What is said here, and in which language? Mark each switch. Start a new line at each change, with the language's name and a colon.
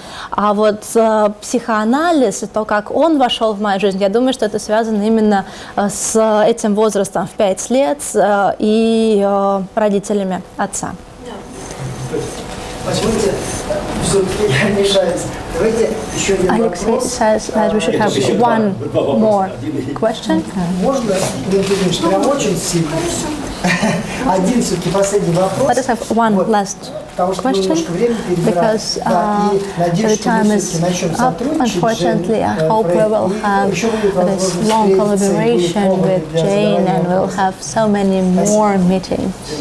Russian: А вот психоанализ и то, как он вошел в мою жизнь, я думаю, что это связано именно с этим возрастом в 5 лет и родителями отца. Позвольте, все-таки я мешаюсь. Давайте еще один вопрос.
English: Says that we should have one more question.
Russian: Можно, прям очень сильно. Один все-таки последний вопрос.
English: Let us have one last question, because the time is up. Unfortunately, I hope we will have this long collaboration with Jane, and we'll have so many more meetings.